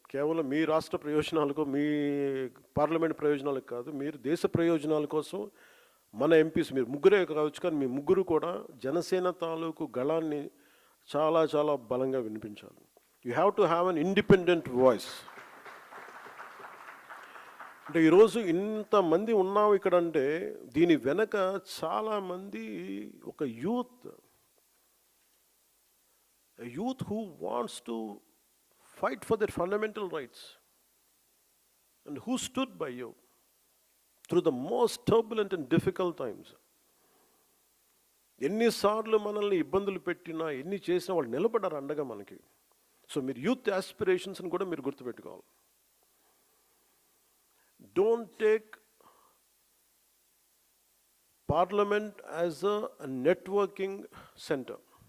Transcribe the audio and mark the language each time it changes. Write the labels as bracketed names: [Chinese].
[Telugu] కేవలం మీ రాష్ట్ర ప్రయోజనాలకు, మీ పార్లమెంట్ ప్రయోజనాలకు కాదు, మీరు దేశ ప్రయోజనాల కోసం మన ఎంపీస్, మీరు ముగ్గురే కావచ్చు కానీ మీ ముగ్గురు కూడా జనసేన తాలూకు గళాన్ని చాలా చాలా బలంగా వినిపించాలి. [English] You have to have an independent voice. [Telugu] అంటే ఈరోజు ఇంతమంది ఉన్నాం ఇక్కడ అంటే దీని వెనక చాలామంది ఒక youth [English] who wants to fight for their fundamental rights and who stood by you through the most turbulent and difficult times. [Telugu] ఎన్నిసార్లు మనల్ని ఇబ్బందులు పెట్టినా, ఎన్ని చేసినా వాళ్ళు నిలబడ్డారు అండగా మనకి. సో మీరు యూత్ ఆస్పిరేషన్స్ని కూడా మీరు గుర్తుపెట్టుకోవాలి. [English] Don't take parliament as a networking centre.